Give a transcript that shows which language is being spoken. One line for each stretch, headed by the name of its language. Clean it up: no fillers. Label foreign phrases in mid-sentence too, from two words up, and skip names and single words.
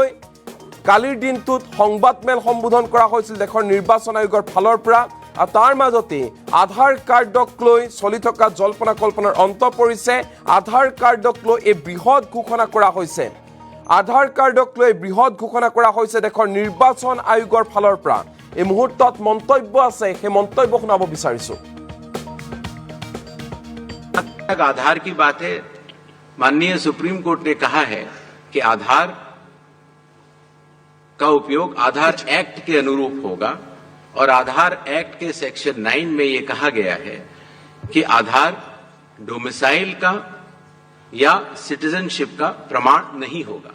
Assamese: কালিৰ দিনটোত সংবাদমেল সম্বোধন কৰা হৈছিল দেশৰ নিৰ্বাচন আয়োগৰ ফালৰ পৰা আৰু তাৰ মাজতে আধাৰ কাৰ্ডক লৈ চলি থকা জল্পনা কল্পনাৰ অন্ত পৰিছে আধাৰ কাৰ্ডক লৈ এই বৃহৎ ঘোষণা কৰা হৈছে আধাৰ কাৰ্ডক লৈ বৃহৎ ঘোষণা কৰা হৈছে দেশৰ নিৰ্বাচন আয়োগৰ ফালৰ পৰা এই মুহূৰ্তত মন্তব্য আছে সেই মন্তব্য শুনাব বিচাৰিছো
Hindi: आधार की बात है माननीय सुप्रीम कोर्ट ने कहा है कि आधार का उपयोग आधार एक्ट के अनुरूप होगा और आधार एक्ट के सेक्शन 9 में यह कहा गया है कि आधार डोमिसाइल का या सिटीजनशिप का प्रमाण नहीं होगा